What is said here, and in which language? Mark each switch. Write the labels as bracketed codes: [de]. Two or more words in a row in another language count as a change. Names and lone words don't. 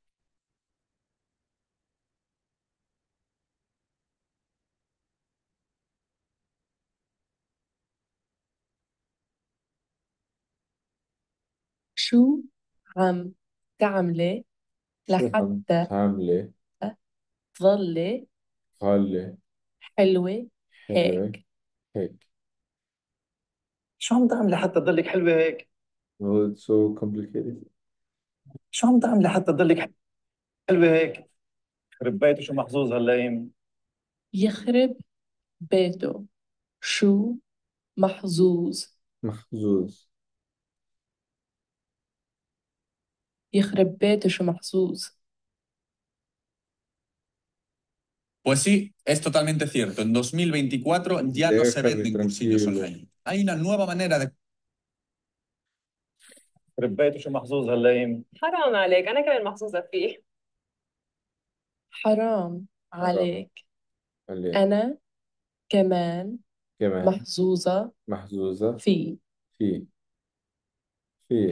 [ar] شو عم تعملي شو عم لحتى تعملي. تضلي خلي حلوة حلوة هيك؟ هيك. شو عم تعملي حتى تضلك حلوة هيك؟ [en] Well, it's so complicated. [ar] شو عم تعملي حتى تضلك حلوة هيك؟ خرب بيته شو محظوظ هاللايم. يخرب بيته شو محظوظ. محظوظ. يخرب بيته شو محظوظ. [es] Pues sí, es totalmente cierto. En 2024 ya no se Déjame venden cursillos tranquilo. online. Hay una nueva manera de [ar] خرب بيته شو محظوظ هاللايم. حرام عليك، أنا كمان محظوظة فيه. حرام عليك. عليك. أنا كمان كمان محظوظة محظوظة فيه. في. في.